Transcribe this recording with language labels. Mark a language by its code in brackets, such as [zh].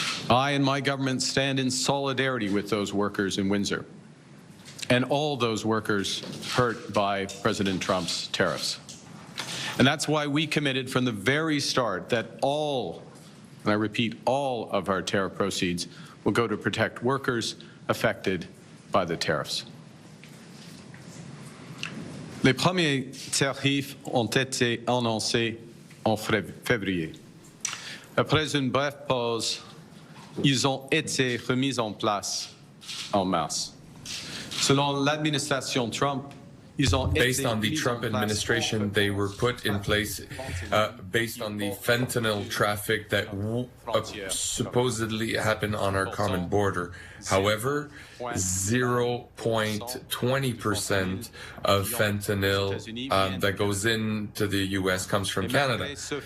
[en] I and my government stand in solidarity with those workers in Windsor and all those workers hurt by President Trump's tariffs. And that's why we committed from the very start that all, and I repeat, all of our tariff proceeds will go to protect workers affected by the tariffs. [fr] Les premiers tarifs ont été annoncés en février. Après une brève pause, ils ont été remis en place en mars. Selon l'administration Trump, [en] based on the Trump administration, they were put in place based on the fentanyl traffic that supposedly happened on our common border. However, 0.20% of fentanyl that goes into the U.S. comes from Canada.